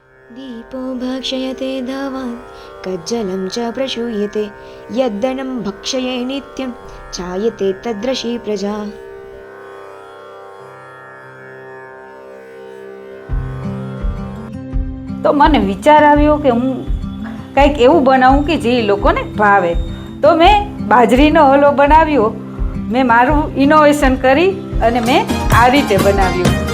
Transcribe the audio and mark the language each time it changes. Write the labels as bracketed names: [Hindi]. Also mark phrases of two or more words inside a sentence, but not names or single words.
[Sanskrit] दीपो भक्षयते धावान् कज्जलं च प्रशूयते यद्दनं भक्षये नित्यं चायते तद्रशी प्रजा। [Gujarati] તો મને વિચાર આવ્યો કે હું કંઈક એવું બનાવું કે જે લોકોને ભાવે. તો મેં બાજરીનો હલવો બનાવ્યો. મેં મારું ઇનોવેશન કરી અને મેં આ રીતે બનાવ્યું.